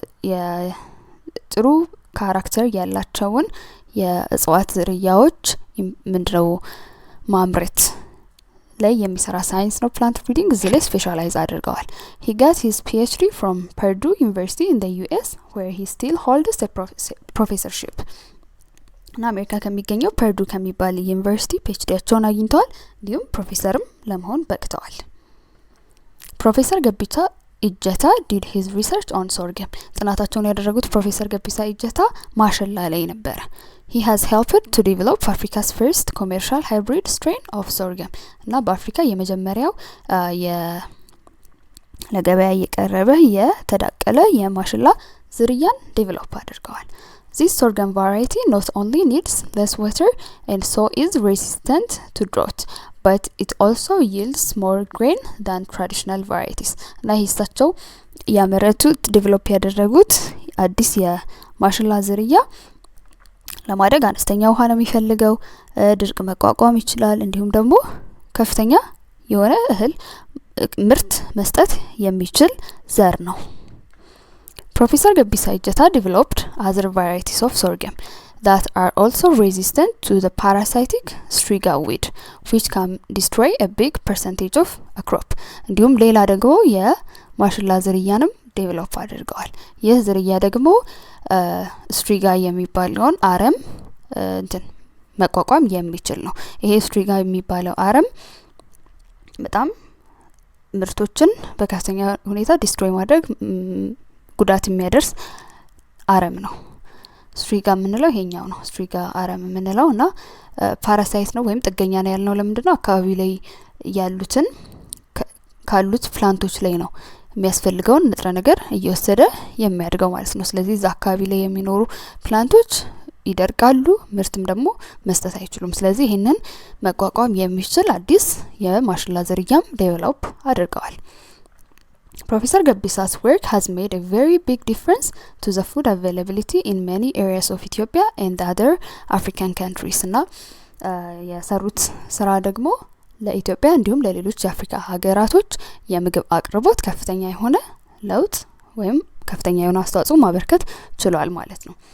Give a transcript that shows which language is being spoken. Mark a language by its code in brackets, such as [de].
[am] የጥሩ ካራክተር ያላቸውን የእጽዋት ዝርያዎች ምንድነው ማምረት ላይ የሚሰራ ሳይንስ ነው plant breeding እዚህ ላይ ስፔሻላይዝ አድርገዋል [en] He got his PhD from Purdue University in the US where he still holds a professorship [am] እና አሜሪካ ከሚገኘው ፐርዱ ከሚባል ዩኒቨርሲቲ ፒኤችዲያቸውን አግኝተዋል እንዲሁም ፕሮፌሰርም ለመሆን በቅተዋል [en] ፕሮፌሰር ገቢሳ Ejeta did his research on sorghum. [am] ጥናታቸውን ያደረጉት ፕሮፌሰር ገቢሳ ኢጀታ ማሽላ ላይ ነበር. [en] He has helped to develop Africa's first commercial hybrid strain of sorghum. [am] እና በአፍሪካ የመጀመሪያው ለገበያ የቀረበ የተዳቀለ የማሽላ ዝርያን ዴቨሎፕ አድርገዋል. [en] This sorghum variety not only needs less water and so is resistant to drought, but it also yields more grain than traditional varieties. [am] እና ሂሳቸው ያመረቱት ዴቨሎፕ ያደረጉት አዲስ የማሽላ ዝርያ ለማደግ አነስተኛ ውሃ ነው የሚፈልገው፣ ድርቅ መቋቋም ይችላል፣ እንዲሁም ደግሞ ከፍተኛ የሆነ እህል ምርት መስጠት የሚችል ዘር ነው. [en] Professor Gebissa Ejeta developed other varieties of sorghum that are also resistant to the parasitic striga weed, which can destroy a big percentage of a crop. [am] እንዲሁም ሌላ ደግሞ የማሽላ ዝርያንም ዴቨሎፕ አድርገዋል. ይህ ዝርያ ደግሞ ስትሪጋ የሚባለውን አረም መቋቋም የሚችል ነው. ይሄ ስትሪጋ የሚባለው አረም በጣም ምርቶችን በከፍተኛ ሁኔታ ዲስትሮይ ማድረግ ጉዳት የሚያደርስ አረም ነው. ስትሪጋ የምንለው ይሄኛው ነው. ስትሪጋ አረም የምንለውና ፓራሳይት ነው ወይም ጥገኛ ነው ያልነው ለምንድነው አካባቢ ላይ ያሉትን ካሉት ፕላንቶች ላይ ነው የሚያስፈልገውን ንጥረ ነገር እየወሰደ የሚያድገው ማለት ነው. ስለዚህ እዛ አካባቢ ላይ የሚኖሩ ፕላንቶች ይደርቃሉ፣ ምርትም ደግሞ መስጠት አይችሉም. ስለዚህ ይሄንን መቋቋም የሚችል አዲስ የማሽላ ዝርያም ዴቨሎፕ አድርገዋል. [en] Professor Gebissa's work has made a very big difference to the food availability in many areas of Ethiopia and other African countries. [am] እና የሰሩት ስራ ደግሞ ለኢትዮጵያ እንዲሁም ለሌሎች የአፍሪካ ሀገራቶች የምግብ አቅርቦት ከፍተኛ የሆነ ለውጥ ወይም ከፍተኛ የሆነ አስተዋጽኦ ማበርከት ችሏል ማለት ነው.